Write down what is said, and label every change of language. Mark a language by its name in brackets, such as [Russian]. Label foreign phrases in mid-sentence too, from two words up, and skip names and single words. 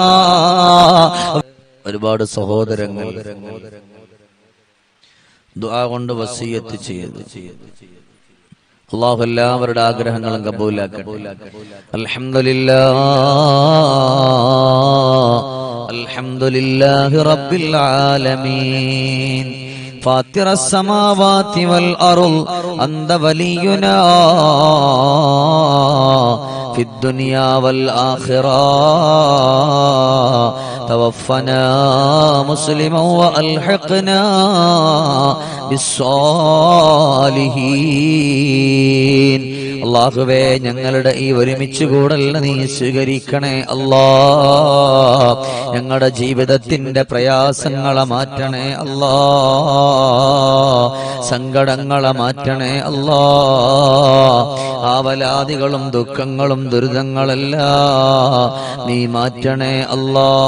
[Malayalam] ഒരുപാട് സഹോദരങ്ങൾ ദുആ കൊണ്ട് വസിയത്ത് ചെയ്തു. അല്ലാഹു എല്ലാവരുടെ ആഗ്രഹങ്ങളും കബൂലാക്കട്ടെ. [Arabic] الحمد لله رب العالمين. فاطر السماوات والأرض أنت ولينا في الدنيا والآخرة توفنا مسلما وألحقنا بالصالحين. [Malayalam] അല്ലാഹുവേ ഞങ്ങളുടെ ഈ ഒരുമിച്ച് കൂടൽ നീ സ്വീകരിക്കണേ അല്ലാ. ഞങ്ങളുടെ ജീവിതത്തിന്റെ പ്രയാസങ്ങളെ മാറ്റണേ അല്ലാ, സങ്കടങ്ങളെ മാറ്റണേ അല്ലാ, ആവലാദികളും ദുഃഖങ്ങളും ദുരിതങ്ങളെല്ലാം നീ മാറ്റണേ അല്ലാ.